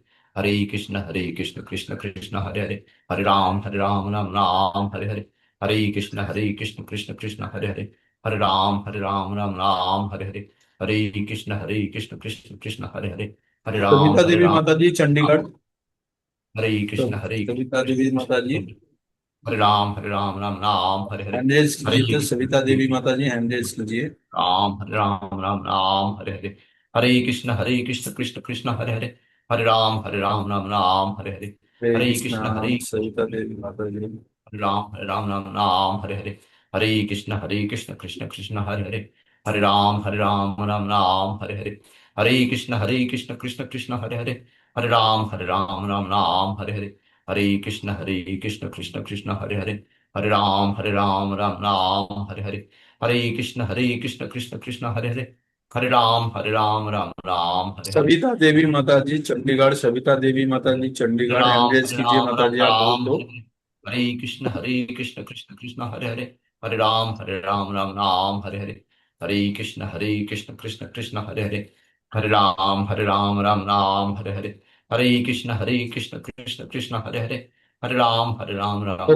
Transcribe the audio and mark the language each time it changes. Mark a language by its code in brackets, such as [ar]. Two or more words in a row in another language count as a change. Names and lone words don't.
[sa] हरे कृष्ण कृष्ण कृष्ण हरे हरे, हरे राम राम राम हरे हरे। हरे कृष्ण कृष्ण कृष्ण हरे हरे, हरे राम राम राम हरे हरे, हरे कृष्ण कृष्ण हरे हरे, [hi] सविता [sa] हरे [hi] देवी [sa] राम [hi] माता जी, चंडीगढ़। [sa] हरे कृष्ण [hi] सविता देवी माता जी, [sa] हरे राम राम राम हरे हरे, [en] hand raise [sa] हरे [hi] कीजिए। तो सविता देवी माता जी, [en] hand raise [hi] कीजिए। [sa] राम राम राम हरे हरे, हरे कृष्ण कृष्ण कृष्ण हरे हरे, हरे राम राम राम हरे हरे, हरे हरे कृष्णा। कृष्ण [hi] सविता देवी माता जी। [sa] हरे राम राम राम हरे हरे, हरे कृष्ण कृष्ण कृष्ण हरे हरे, हरे राम राम राम हरे हरे, हरे कृष्ण कृष्ण कृष्ण हरे हरे, हरे राम राम राम हरे हरे, हरे कृष्ण कृष्ण कृष्ण हरे हरे, हरे राम राम राम हरे हरे, हरे कृष्ण कृष्ण कृष्ण हरे हरे, हरे राम राम राम हरे हरे, [hi] सविता देवी माता जी, चंडीगढ़। सविता देवी माता जी, चंडीगढ़। [en] hand raise [sa] हरे [hi] कीजिए [sa] राम [hi] माता [sa] राम [hi] जी, आप बोल [sa] राम [hi] दो। [sa] हरे कृष्ण कृष्ण हरे हरे, हरे राम राम राम हरे हरे, हरे कृष्ण कृष्ण हरे हरे, हरे राम राम राम हरे हरे, हरे कृष्ण कृष्ण हरे हरे, हरे राम राम